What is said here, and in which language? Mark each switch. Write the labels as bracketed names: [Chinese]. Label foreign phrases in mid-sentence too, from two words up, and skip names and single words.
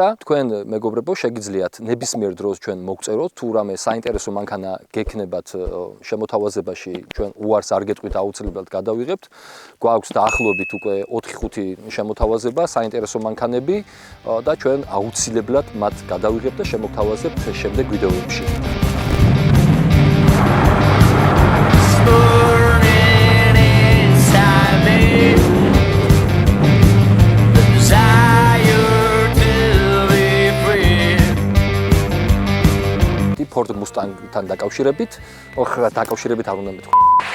[Georgian] თქვენ მეგობრებო, შეგიძლიათ ნებისმიერ დროს ჩვენ მოგწეროთ, თუ რამე საინტერესო მანქანა გექნებათ შემოთავაზებაში, ჩვენ უარს არ გეტყვით, აუცილებლად გადავიღებთ. გვაქვს დაახლოებით უკვე 4-5 შემოთავაზება, საინტერესო მანქანები და ჩვენ აუცილებლად მათ გადავიღებთ და შემოგთავაზებთ შემდეგ ვიდეოებში. [English] Burning inside me, the desire to be free. [Georgian] Ford Mustang-თან დაკავშირებით, არ უნდა მეთქვა.